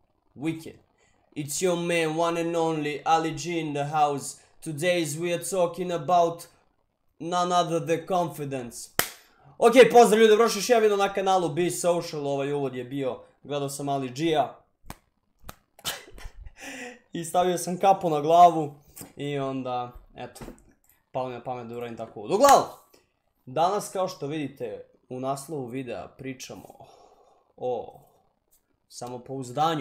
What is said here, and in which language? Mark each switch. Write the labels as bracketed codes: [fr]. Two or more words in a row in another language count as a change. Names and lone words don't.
[en] Wicked. It's your man, one and only Ali G in the house. Today we are talking about none other than confidence. [bs] Ok, pozdrav ljudi, dobrošli još jedan video na kanalu Be Social. Ovaj uvod je bio, gledao sam Ali G-a i stavio sam kapu na glavu i onda, eto, palo mi na pamet da uradim tako uvod. Uglavnom, danas kao što vidite u naslovu videa pričamo o samopouzdanju.